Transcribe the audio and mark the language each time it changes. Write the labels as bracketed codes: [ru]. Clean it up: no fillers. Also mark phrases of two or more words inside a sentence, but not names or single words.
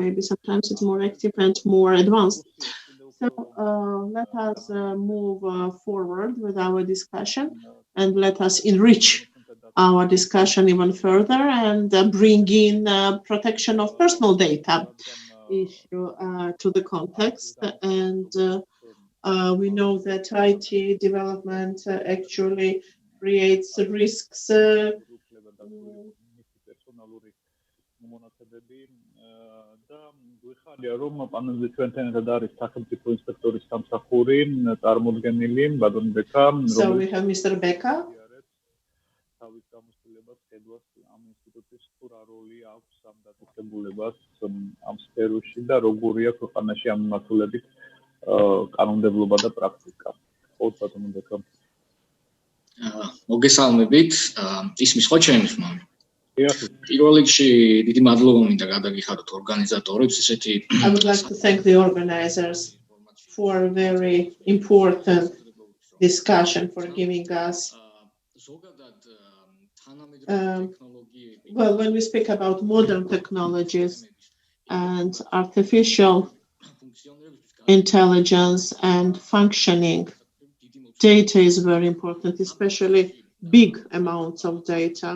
[en] Maybe sometimes it's more active and more advanced. So let us move forward with our discussion, and let us enrich our discussion even further and bring in protection of personal data issue to the context. And we know that IT development actually creates risks. [ka] რომ პანელზე ჩვენთანაც არის სახელმწიფო ინსპექტორის სამსახური წარმოდგენილი ბატონ ბეკა. [en] So we have Mr. Beka. [ka] თავის გამოცდილებას ხედავს ამ ინსტიტუტის რა როლი აქვს ამ დაწესებულებას ამ სფეროში და როგორია ქვეყანაში ამ მიმართულებით კანონმდებლობა და პრაქტიკა. ხო ბატონ ბეკა. მოგესალმებით. ისმის ხო ჩემი ხმა? პირველ რიგში დიდი მადლობა მინდა გადაგიხადოთ ორგანიზატორებს ესეთი [en] I would like to thank the organizers for a very important discussion, for giving us well, when we speak about modern technologies and artificial intelligence and functioning, data is very important, especially big amounts of data.